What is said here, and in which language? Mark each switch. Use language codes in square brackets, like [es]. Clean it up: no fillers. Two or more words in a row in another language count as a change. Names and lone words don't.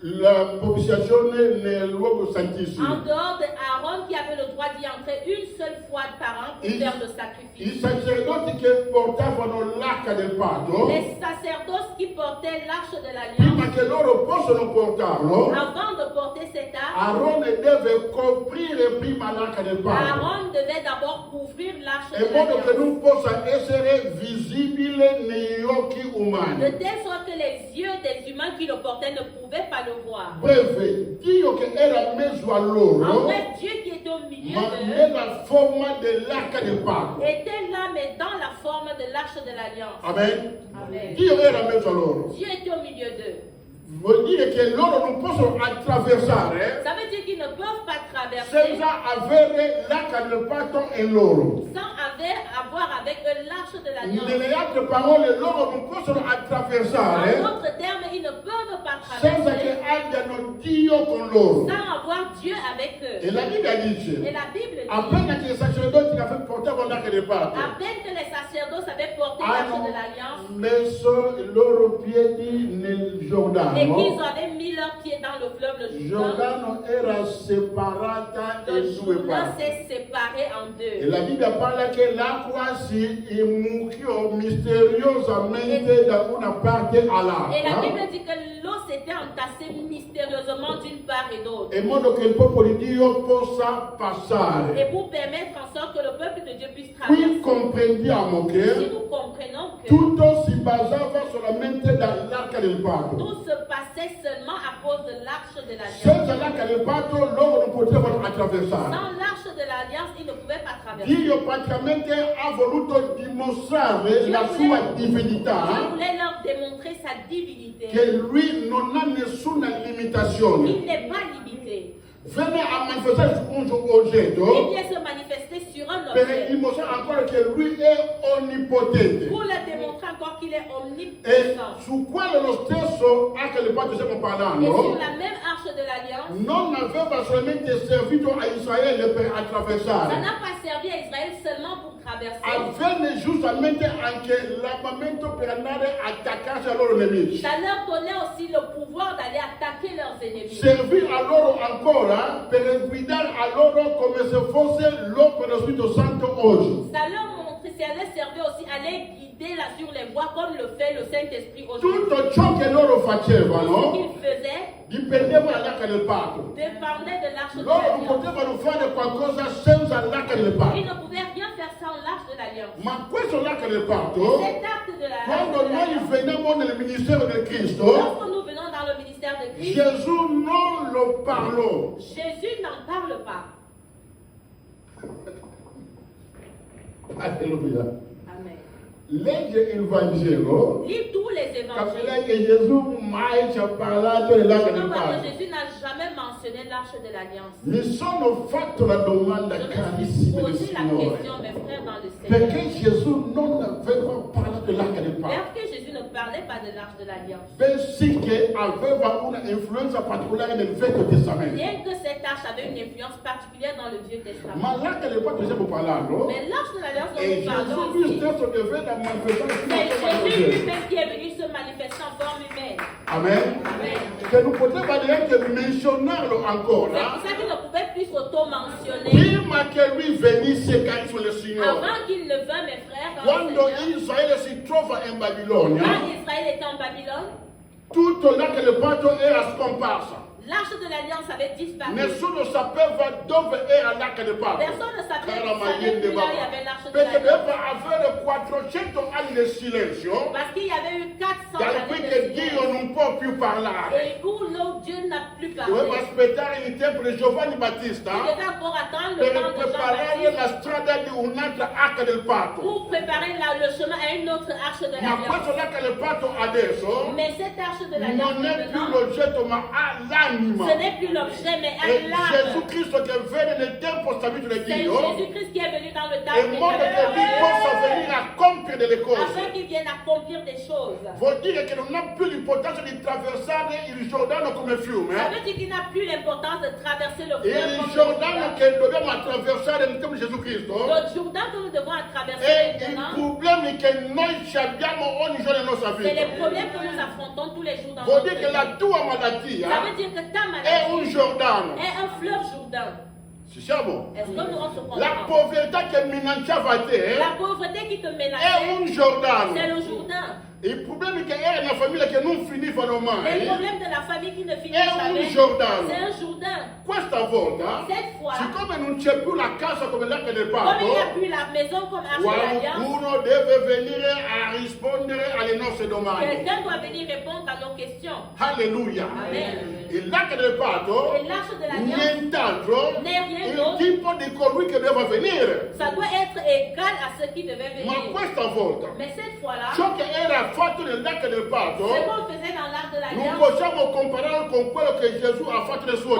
[it] la propitiazione nel luogo [fr] En [it] santissimo. [fr] dehors de Aaron qui avait le droit d'y entrer une seule fois par an pour faire le [it] I [fr] sacrifice. [it] sacerdoti che portavano l'arca del patto, [fr] Les sacerdotes qui portaient l'arche de [it] prima [fr] l'alliance, [it] che loro possano portarlo, [fr] avant de porter cette arche, [it] Aarone deve coprire prima l'arca del patto, [fr] Aaron devait d'abord couvrir l'arche de [it] in modo che [fr] l'alliance. [it] non possa essere visibile negli occhi [fr] De [it] umani. [fr] telle sorte que les yeux des humains qui le portaient ne pouvaient pas le voir. [it] Breve, Dio che era mezzo a [fr] En [it] loro, [fr] bref, Dieu qui était au milieu [it] ma [fr] d'eux [it] nella forma dell'arca del patto. [fr] était là, mais dans la forme de l'arche de l'alliance. [it] Amen. [fr] Amen. [it] Dio era mezzo a loro. [fr] Dieu était au milieu d'eux. [it] Vuol dire che loro non possono attraversare [fr] Ça veut dire qu'ils ne peuvent pas traverser [it] senza avere l'arca del patto in loro. [fr] sans avoir avec eux l'arche de l'alliance. [it] Nelle altre parole, loro non possono attraversare [fr] En d'autres termes, ils ne peuvent pas [it] senza che [fr] traverser [it] abbiano Dio con loro. [fr] sans avoir Dieu avec eux. [it] E la Bibbia [fr] Et [it] dice, [fr] la Bible dit, [it] appena che i sacerdoti portavano l'arca del patto, [fr] à peine que les sacerdotes avaient porté l'arche [it] hanno [fr] de l'alliance [it] messo i loro piedi nel [fr] et [it] Giordano. [fr] qu'ils avaient mis leurs pieds dans le fleuve le Jourdain, [it] Giordano era separata [fr] le [it] in due [fr] Jourdain [it] parti. [fr] s'est séparé en [it] E [fr] deux. [it] la Bibbia parla che l'acqua si immucchiò misteriosamente da una parte [fr] Et la [it] all'altra, [fr] Bible dit que l'eau s'était entassée mystérieusement d'une part et d'autre. [it] in modo che il popolo di Dio possa [fr] Et [it] passare. [fr] pour permettre en sorte que le peuple de Dieu puisse [it] Qui [fr] traverser. [it] comprendiamo [fr] Si [it] che [fr] nous comprenons que [it] tutto si basava solamente dall'arca del patto. [fr] tout se passait seulement à cause de l'arche de l'alliance. [it] Senza l'arca del patto loro non potevano attraversare. [fr] Sans l'arche de l'alliance, ils ne pouvaient pas traverser. [it] Dio praticamente ha voluto dimostrare la sua [fr] Dieu [it] divinità, [fr] voulait leur démontrer sa divinité. [it] che lui non ha nessuna limitazione. [fr] Il n'est pas limité. [it] Venne a manifestare su un [fr] Il [it] oggetto [fr] vient se manifester sur un [it] per [fr] objet [it] dimostrare ancora che lui è onnipotente. [fr] pour le démontrer encore qu'il est [it] E [fr] omnipotent. [it] su quale lo stesso arca del patto stiamo [fr] Et sur [it] parlando, [fr] la même arche de l'alliance, [it] non aveva solamente servito a Israele per [fr] ça [it] attraversare, [fr] n'a pas servi à Israël seulement pour traverser. [it] avvenne giustamente anche l'armamento per andare a attaccarsi ai loro nemici. [fr] Ça leur donnait aussi le pouvoir d'aller attaquer leurs ennemis. [it] Servì a loro ancora per guidare a loro come se fosse l'opera dello Spirito Santo oggi. [fr] Ça leur servait aussi à les guider là sur les voies comme le fait le Saint-Esprit aujourd'hui. [it] Tutto ciò che loro [fr] Tout ce [it] facevano [fr] qu'ils faisaient [it] dipendeva dall'arca del patto. [fr] dépendait de l'arche de [it] Loro non [fr] l'alliance. [it] potevano fare qualcosa senza l'arca del [fr] Ils [it] patto. [fr] ne pouvaient rien faire sans l'arche de l'alliance. [it] Ma questo l'arca del patto, [fr] Cet acte de la [it] quando noi veniamo nel ministero del Cristo, [fr] lorsque nous venons dans le ministère de Christ, [it] Gesù non lo parlò. [fr] Jésus n'en parle pas. [it] Alleluia. [fr] Amen. [it] Legge il Vangelo, [fr] Lis tous les évangiles. [it] capirai che Gesù mai ci ha parlato dell'arca [fr] Tu [it] del [fr] vas voir que [it] patto. [fr] Jésus n'a jamais mentionné l'arche de l'alliance. [it] Mi sono fatto la domanda, [fr] Je me suis [it] carissimi del [fr] posé la [it] Signore, [fr] question, mes frères, dans le Seigneur. [it] perché Gesù non aveva parlato dell'arca del patto, [fr] Parce que Jésus ne parlait pas de l'arche de l'alliance. [it] bensì che aveva una influenza particolare nel Vecchio Testamento. [fr] Bien que cette arche avait une influence particulière dans le Vieux Testament. [it] Ma l'arca del patto stiamo parlando, [fr] Mais l'arche de l'alliance dont [it] e [fr] nous parlons [it] Gesù lui [fr] ici, [it] stesso che venne a manifestare [fr] c'est [it] fino a [fr] Jésus [it] Gesù. [fr] lui-même qui est venu se manifester en forme humaine. [it] Amen. [fr] Amen. [it] Che non poteva neanche menzionarlo [fr] C'est [it] ancora [fr] pour ça qu'il ne pouvait plus s'auto-mentionner. [it] prima che lui venisse, carissimo del Signore. [fr] Avant qu'il ne vînt, mes frères, dans le [it] Quando [fr] Seigneur, [it] Israele si trova in Babilonia, [fr] quand Israël était en Babylone, [it] tutto l'arca del patto era scomparsa. [fr] l'arche de l'alliance avait disparu. [it] Nessuno sapeva dove era l'arca del patto. [fr] Personne ne savait [it] Era [fr] plus Mayende là il y Baba. avait l'arche de [it] Perché [fr] l'alliance. [it] doveva avere 400 anni di silenzio, [fr] Parce qu'il y avait eu 400 [it] da [fr] années [it] qui [fr] de [it] che Dio [fr] silence. [it] non può più parlare. [fr] Et où l'autre Dieu n'a plus [it] Doveva [fr] parlé. [it] aspettare il tempo di Giovanni [fr] Il [it] Battista [fr] devait encore attendre le [it] per [fr] temps de [it] preparare [fr] Jean-Baptiste [it] la strada di un'altra arca del patto. [fr] pour préparer le chemin à une autre arche de [it] Ma questo [fr] l'alliance. [it] arca del patto adesso [fr] Mais cette arche de l'alliance, [it] non è più [fr] maintenant, [it] l'oggetto ma ha l'anima. [fr] ce n'est plus l'objet, mais [it] E [fr] l'âme. [it] Gesù Cristo che venne nel tempo stabilito da [fr] C'est [it] Dio, [fr] Jésus-Christ qui est venu dans le temps [it] in modo che lui possa venire a compiere delle [fr] afin [it] cose. [fr] qu'il vienne accomplir des choses. [it] Vuol dire che non ha più l'importanza di attraversare il Giordano come [fr] Ça [it] fiume. [fr] veut dire qu'il n'a plus l'importance de traverser le fleuve [it] Il [fr] comme [it] Giordano [fr] le [it] che dobbiamo attraversare nel tempo di Gesù Cristo [fr] Jourdain que nous devons traverser [it] è i [fr] maintenant, [it] problemi che noi ci abbiamo ogni giorno nella nostra [fr] c'est les [it] vita. [fr] problèmes que nous affrontons tous les jours dans [it] Vuol [fr] notre [it] dire che [fr] vie. [it] la tua [fr] Ça [it] malattia [fr] veut dire que que ta [it] è [fr] maladie [it] un Giordano. [fr] est un fleuve Jourdain. [it] Ci siamo? [fr] Est-ce que nous on se [it] La [fr] comprend? [it] povertà che minacciava te [fr] La pauvreté qui te [it] è [fr] menaçait, [it] un Giordano. [fr] c'est le Jourdain. [it] Il problema è che era una famiglia che non finivano [fr] Les [it] mai. [fr] problèmes de la famille qui ne finissent [it] È un [fr] jamais, [it] Giordano. [fr] c'est un Jourdain. [it] Questa volta, [fr] Cette fois, [it] siccome non c'è più la casa come l'arca del [fr] comme il n'y a [it] patto, [fr] plus la maison comme Arche de l'Alliance, [it] qualcuno deve venire a rispondere alle nostre domande. [fr] quelqu'un doit venir répondre à nos questions. [it] Alleluia. [fr] Amen. [it] E l'arca del patto, [fr] Et l'arche de l'Alliance [it] nient'altro, [fr] n'est rien [it] il [fr] d'autre. [it] tipo di colui che deve venire. [fr] Ça doit être égal à ce qui devait [it] Ma [fr] venir. [it] questa volta, [fr] Mais cette fois-là, [it] ciò che era fatto nell'arca del [fr] ce [it] patto, [fr] qu'on faisait dans l'arche de [it] non [fr] l'Alliance, [it] possiamo comparare con quello che Gesù ha fatto nel suo